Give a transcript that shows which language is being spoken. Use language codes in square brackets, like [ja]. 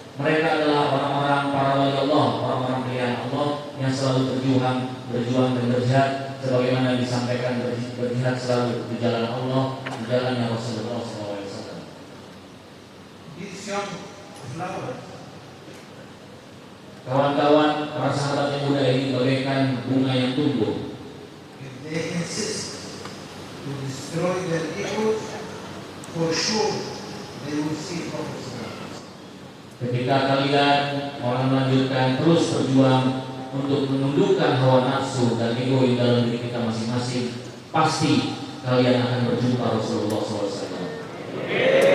[id] Mereka adalah orang-orang para wali Allah, orang-orang pilihan Allah yang selalu berjuang dan berjihad, sebagaimana disampaikan berjihad selalu di jalan Allah, di jalannya Rasulullah SAW. [en] These young flowers, [id] Kawan-kawan, para sahabat yang muda ini bagaikan bunga yang tumbuh. [en] if they insist to destroy their egos, for sure they will see Prophet. [id] Ketika kalian mau melanjutkan terus berjuang untuk menundukkan hawa nafsu dan ego di dalam diri kita masing-masing, pasti kalian akan berjumpa Rasulullah SAW.